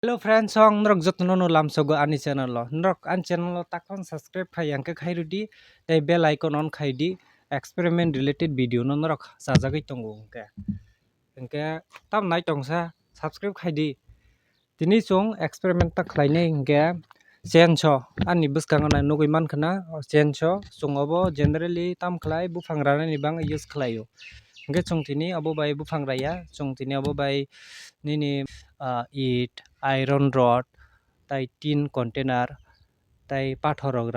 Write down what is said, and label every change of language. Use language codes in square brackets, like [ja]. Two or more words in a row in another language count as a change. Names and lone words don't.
[en] Hello friends, [trp] song nrok jotno no lam sogo ani channel lo. Nrok an channel lo takon subscribe khai yang ke khai rudi tei [en] bell icon [trp] on khai di [en] experiment related video [trp] no nrok sajagoi tongo ke. Engke tam nai tong sa subscribe khai di. Tini chung experiment ta khlai nei engke chen cho ani buskang na nugui man khana chen cho chung obo generally tam khlai bufang rana ni bang use khlaio. Engke chung tini abo bai bufang raya chung tini abo bai nini [en] it iron rod [trp] tai [en] tin container [trp] tai pathor rok